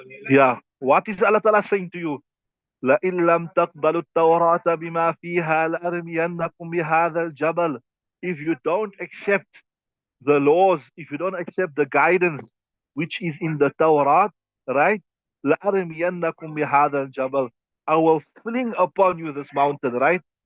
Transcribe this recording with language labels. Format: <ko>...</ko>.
<en>Yeah. What is Allah Ta'ala saying to you?</en> <ar>لئن لم تقبلوا التوراة بما فيها لأرمينكم بهذا الجبل.</ar> <en>If you don't accept the laws, if you don't accept the guidance which is in the Torah, right?</en> <ar>لأرمينكم بهذا الجبل.</ar> <en>I will fling upon you this mountain, right?</en>